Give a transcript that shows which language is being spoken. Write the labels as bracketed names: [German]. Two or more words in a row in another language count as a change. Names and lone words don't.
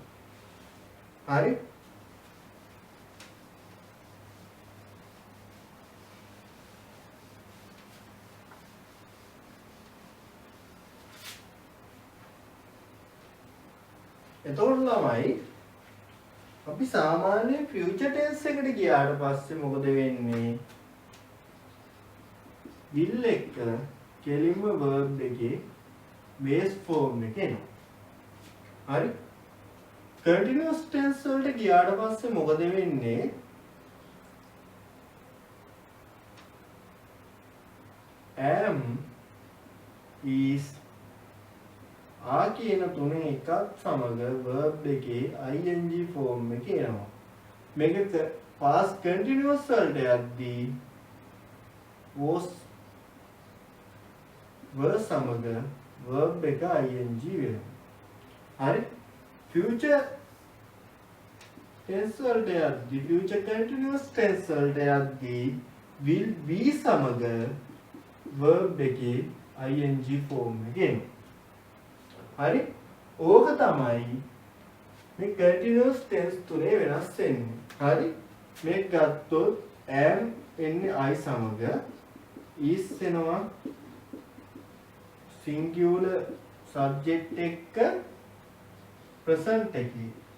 [Sinhala] හරි? එතකොට ළමයි අපි සාමාන්‍යයෙන් [English] future tense [Sinhala] එකට ගියාට පස්සේ මොකද වෙන්නේ? will එක කෙලින්ම verb එකේ [English] base form [Sinhala] එක එනවා. හරි? [English] continuous tense [Sinhala] වලට ගියාට පස්සේ මොකද වෙන්නේ? [English] am is [Sinhala] කියන තුනේ එකක් සමග verb එකේ [English] ing form [Sinhala] එක එනවා. මේක [English] past continuous [Sinhala] වලට යද්දී [English] was were [Sinhala] සමග verb එක ing වෙනවා. හරි? [English] future tense [Sinhala] වලට යද්දී [English] future continuous tense [Sinhala] වලට යද්දී [English] will be [Sinhala] සමග verb එකේ [English] ing form [Sinhala] එක එනවා. හරි? ඕක තමයි මේ [English] continuous tense [Sinhala] තුනේ වෙනස් වෙන්නේ. හරි? මේක ගත්තොත් am එන්නේ I සමග is වෙනවා [English] singular subject [Sinhala] එක්ක present එකේ.